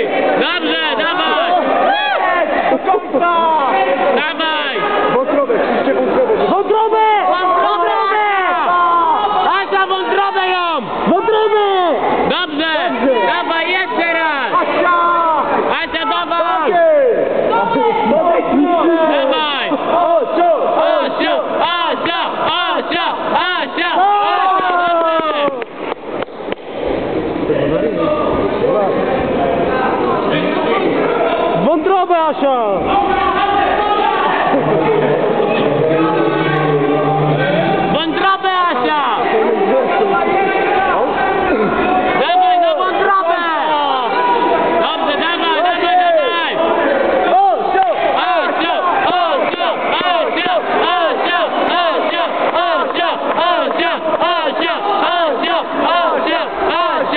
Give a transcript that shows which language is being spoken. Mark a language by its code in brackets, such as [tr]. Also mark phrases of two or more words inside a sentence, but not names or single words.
[pl] Dobrze, dawaj! Dawaj! Wątrobę, ciśnijcie wątrobę! Wątrobę! Wątrobę! Asia, wątrobę ją! Wątrobę! Dobrze! Dawaj, jeszcze raz! Asia! Asia, dawaj! Dawaj! Asia! Asia! Asia! Asia! Asia! Wątrobę Asia! Wątrobę, Asia! Dawaj na wątrobę! Dobrze, dawaj, dawaj, dawaj! Asia! Asia! Asia! Asia! Asia! Asia! Asia! Asia! Asia! Asia!